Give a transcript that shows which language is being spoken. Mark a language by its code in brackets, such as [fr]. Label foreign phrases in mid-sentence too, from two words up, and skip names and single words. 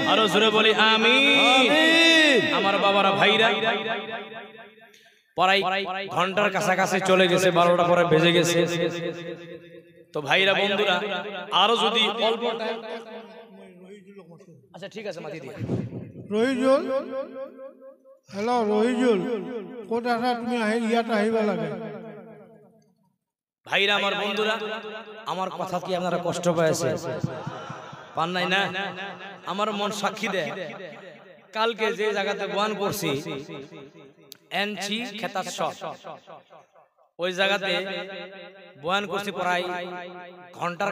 [bn] আরো জোরে বলি আমিন। আমার বাবারা ভাইরা, প্রায় ঘন্টার কাছাকাছি চলে গেছে, 12টা পরে বেজে গেছে। তো ভাইরা বন্ধুরা আরো যদি অল্প আচ্ছা ঠিক আছে মাতি দিয়ে [as] রহিজুল হেল্ল' রহিজুল ক'ত আছা তুমি ইয়াত আহিব লাগে [bn] ভাইরা আমার বন্ধুরা আমার কথা কি আপনারা কষ্ট পেয়েছে পান নাই না আমার মন সাক্ষী দেয় কালকে যে জায়গাতে বয়ান করছি এনচি খেতার শট ওই জায়গাতে বয়ান করছি প্রায় ঘন্টার